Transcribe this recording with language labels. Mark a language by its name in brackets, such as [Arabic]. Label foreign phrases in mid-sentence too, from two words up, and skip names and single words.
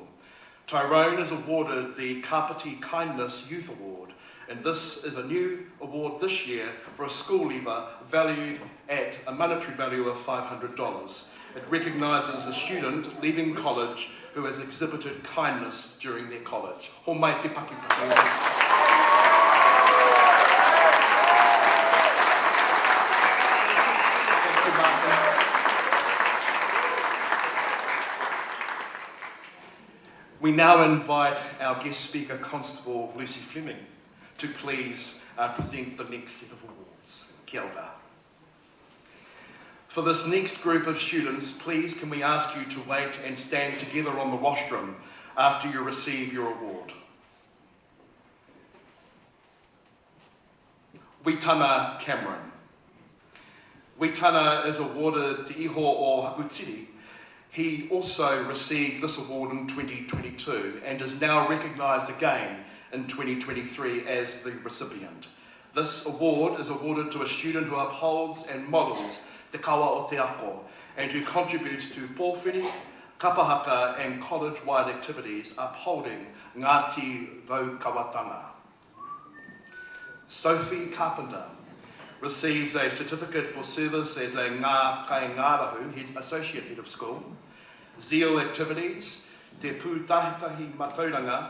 [English] Tyrone is awarded the Kapiti Kindness Youth Award, and this is a new award this year for a school leaver valued at a monetary value of $500. It recognises a student leaving college who has exhibited kindness during their college. [Māori] Ho mai te paki paki. [English] We now invite our guest speaker, Constable Lucy Fleming, to please present the next set of awards. [Māori] Kia ora. [English] For this next group of students, please can we ask you to wait and stand together on the rostrum after you receive your award. Witana Cameron. Witana is awarded Te Iho o Hakutiri. He also received this award in 2022 and is now recognised again in 2023 as the recipient. This award is awarded to a student who upholds and models Te Kawa o Te Ako and who contributes to pōwhiri, kapahaka and college-wide activities upholding Ngāti Raukawatanga. Sophie Carpenter receives a certificate for service as a Ngā Kaingarahu Associate Head of School, Zeal Activities, Te Pūtahi Mātauranga.